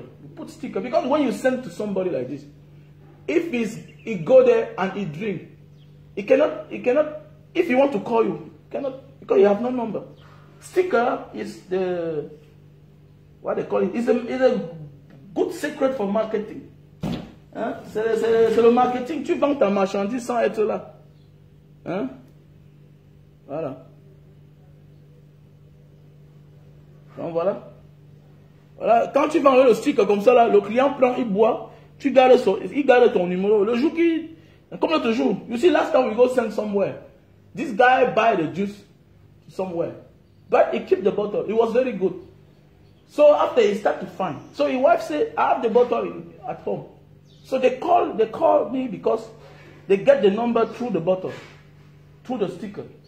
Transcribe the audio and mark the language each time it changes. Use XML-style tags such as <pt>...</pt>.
<en>You put sticker because when you send to somebody like this, if he go there and he drink, he cannot. If he want to call you, cannot because you have no number. Sticker is what they call it. Is a good secret for marketing.</en> <fr>Hein? C'est le marketing. Tu vends ta marchandise sans être là. Hein? Voilà. Donc voilà. Voilà, quand tu vas enlever le sticker comme ça, là, le client prend, il boit, il garde ton numéro. Le jour qui, comme l'autre jour,</fr> <en>you see, last time we go send somewhere, this guy buy the juice somewhere, but he keep the bottle. It was very good. So after he start to find, so his wife said, I have the bottle at home. So they call me because they get the number through the bottle, through the sticker.</en>